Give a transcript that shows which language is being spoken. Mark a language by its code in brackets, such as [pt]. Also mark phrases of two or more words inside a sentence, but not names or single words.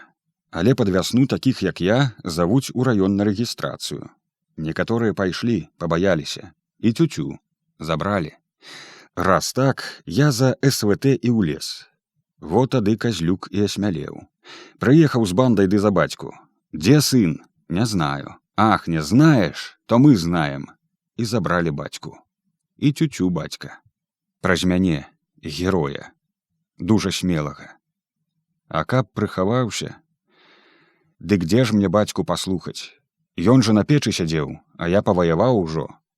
[be] Але пад вясну такіх, як я, завуць у раён на рэгістрацыю. Некаторыя пайшлі, пабаяліся. І тю-тю, забралі. Раз так, я за СВТ і ў лес. Вот тады казлюк і асмялеў. Прыехаў з бандай ды за бацьку. Дзе сын? [ru] Не знаю. [be] Ах, не знаеш? То мы знаем. І забралі бацьку. І тю-тю бацька. Праз мяне, героя. Дужа смелага. А каб прыхаваўся... Дык дзе ж мне бацьку паслухаць? Ён жа на печы сядзеў, а я паваяваў ужо.